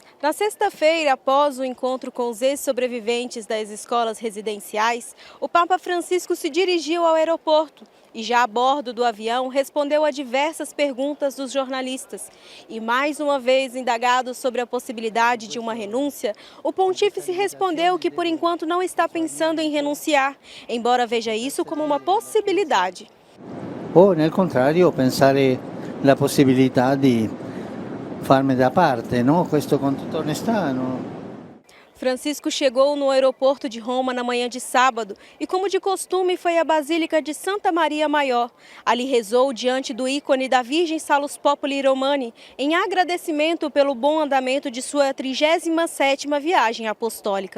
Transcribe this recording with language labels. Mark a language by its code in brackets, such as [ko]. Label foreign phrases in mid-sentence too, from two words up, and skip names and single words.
[pt] Na sexta-feira, após o encontro com os ex-sobreviventes das escolas residenciais, o Papa Francisco se dirigiu ao aeroporto e já a bordo do avião respondeu a diversas perguntas dos jornalistas. E mais uma vez indagado sobre a possibilidade de uma renúncia, o pontífice respondeu que por enquanto não está pensando em renunciar, embora veja isso como uma possibilidade. Ou, [it] nel contrário, pensare la possibilità di farmi da parte, no? Questo con tutta onestà, no? [pt] Francisco chegou no aeroporto de Roma na manhã de sábado e, como de costume, foi à Basílica de Santa Maria Maior. Ali rezou diante do ícone da Virgem Salus Populi Romani em agradecimento pelo bom andamento de sua 37ª viagem apostólica.